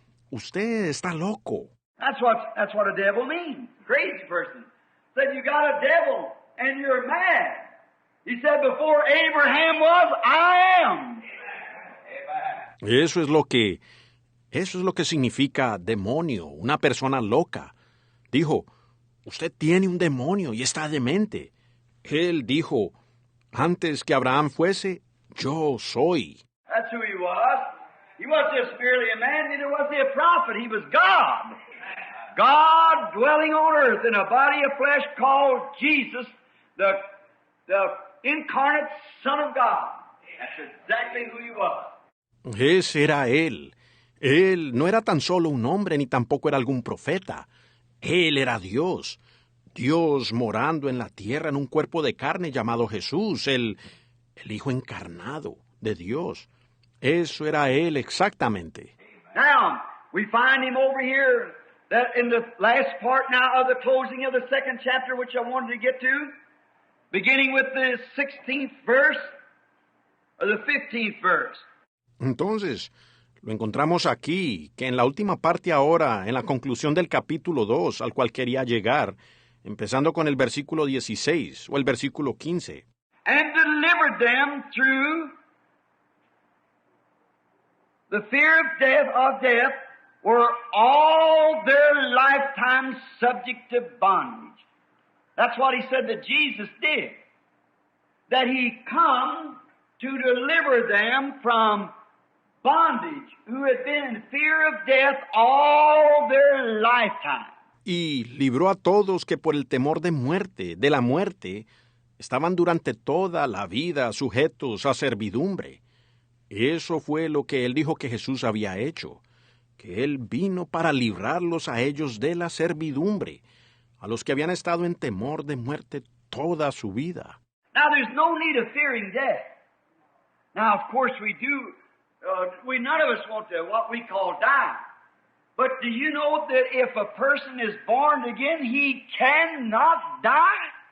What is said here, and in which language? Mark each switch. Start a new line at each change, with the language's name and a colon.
Spanish: Usted está loco.
English: That's what a devil means. Crazy person. Said you got a devil and you're mad. He said before Abraham was, I am.
Spanish: Eso es lo que significa demonio, una persona loca. Dijo, usted tiene un demonio y está demente. Él dijo, antes que Abraham fuese, yo soy.
English: That's who he was. He wasn't just merely a man, neither was he a prophet. He was God. God dwelling on earth in a body of flesh called Jesus, the incarnate Son of God. That's exactly who he was.
Spanish: Ese era él. Él no era tan solo un hombre ni tampoco era algún profeta. Él era Dios. Dios morando en la tierra en un cuerpo de carne llamado Jesús, el Hijo encarnado de Dios. Eso era él exactamente.
English: Now, we find him over here that in the last part now of the closing of the second chapter, which I wanted to get to, beginning with the 16th verse, or the 15th verse.
Spanish: Entonces, lo encontramos aquí, que en la última parte ahora, en la conclusión del capítulo 2, al cual quería llegar, empezando con el versículo 16 o el versículo 15.
English: And delivered them through the fear of death, were all their lifetime subject to bondage. That's what he said that Jesus did. That he come to deliver them from bondage, who had been in fear of death all their lifetime.
Spanish: Y libró a todos que por el temor de la muerte, estaban durante toda la vida sujetos a servidumbre. Eso fue lo que él dijo que Jesús había hecho, que él vino para librarlos a ellos de la servidumbre, a los que habían estado en temor de muerte toda su vida.
English: Now there's no need of fearing death. Now of course we none of us want to what we call die. But do you know that if a person is born again, he cannot die?